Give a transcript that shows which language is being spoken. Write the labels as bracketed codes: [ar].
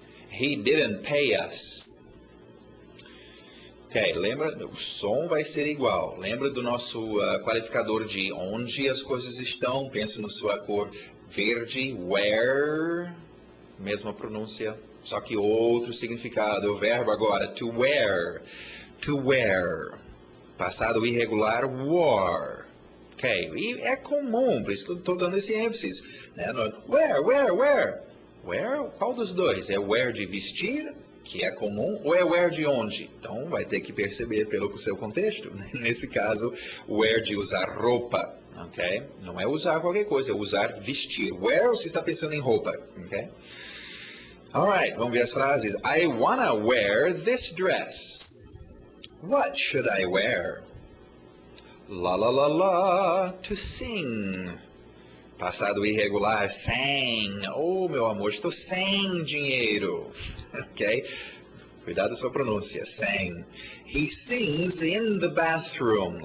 [en] He didn't pay us. [pt] Ok, lembra, o som vai ser igual. Lembra do nosso qualificador de onde as coisas estão? Pensa na sua cor verde, where, mesma pronúncia, só que outro significado. O verbo agora, to wear. To wear. Passado irregular, wore. Ok, e é comum, por isso que eu estou dando esse ênfase. Né? Where? Where? Qual dos dois? É wear de vestir, que é comum, ou é wear de onde? Então vai ter que perceber pelo seu contexto. Nesse caso, wear de usar roupa. Ok? Não é usar qualquer coisa, é usar vestir. Wear, você está pensando em roupa. [en] Ok? Alright, [pt] vamos ver as frases. [en] I wanna wear this dress. What should I wear? La la la la, to sing. [pt] Passado irregular, sang. Oh, meu amor, estou sem dinheiro. Ok? Cuidado com a sua pronúncia. [en] Sang. He sings in the bathroom.